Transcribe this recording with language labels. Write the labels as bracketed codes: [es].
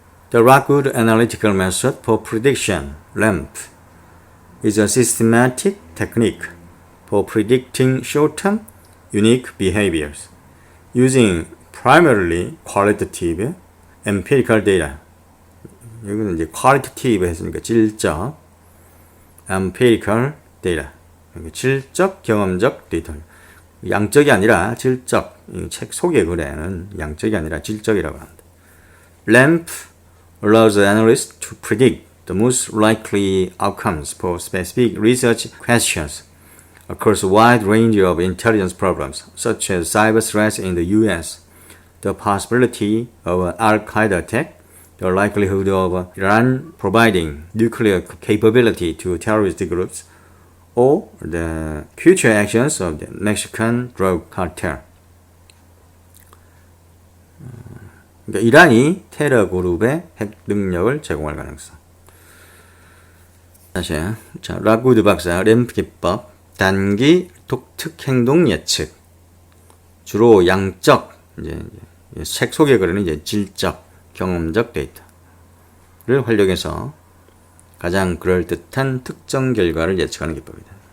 [en] The Rockwood Analytical Method for Prediction (RAMP) is a systematic technique for predicting short-term unique behaviors using primarily qualitative empirical data. [ko] 여기는 이제 qualitative 했으니까 질적, empirical data. 질적 경험적 데이터. 양적이 아니라 질적. 이 책 속의 글에는 양적이 아니라 질적이라고 합니다. [en] RAMP allows the analyst to predict the most likely outcomes for specific research questions across a wide range of intelligence problems, such as cyber threats in the U.S., the possibility of an Al-Qaeda attack, the likelihood of Iran providing nuclear capability to terrorist groups, or the future actions of the Mexican drug cartel. [ko] 그러니까 이란이 테러 그룹의 핵 능력을 제공할 가능성. 다시, 자, 락우드 박사 램프 기법, 단기 독특 행동 예측. 주로 양적, 이제 책 속에 그러는 이제 질적, 경험적 데이터를 활용해서 가장 그럴듯한 특정 결과를 예측하는 기법이다.